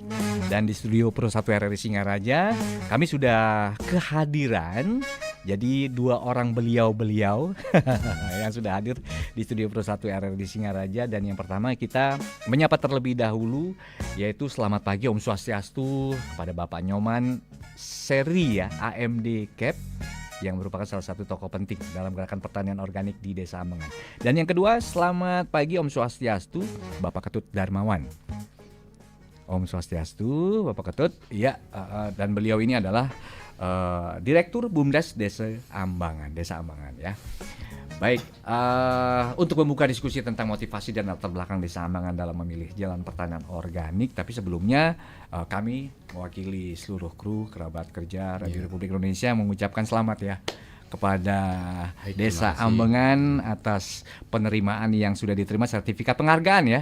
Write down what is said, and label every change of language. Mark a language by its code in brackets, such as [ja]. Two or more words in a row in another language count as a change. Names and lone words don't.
[id] Dan di studio Pro 1 RRI Singaraja, kami sudah kehadiran jadi dua orang beliau-beliau yang sudah hadir di studio Pro 1 RRI Singaraja. Dan yang pertama kita menyapa terlebih dahulu, yaitu selamat pagi [ban] Om Swastiastu [id] kepada Bapak Nyoman Seri ya, AMD Cap, yang merupakan salah satu tokoh penting dalam gerakan pertanian organik di Desa Ambengan. Dan yang kedua, selamat pagi [ban] Om Swastiastu, [id] Bapak Ketut Darmawan. [ban] Om Swastiastu, [id] Bapak Ketut. Ya, dan beliau ini adalah Direktur BUMDes Desa Ambengan ya. Baik, untuk membuka diskusi tentang motivasi dan latar belakang Desa Ambengan dalam memilih jalan pertanian organik, tapi sebelumnya kami mewakili seluruh kru kerabat kerja Radio Republik Indonesia mengucapkan selamat ya kepada Desa Ambengan atas penerimaan yang sudah diterima sertifikat penghargaan ya.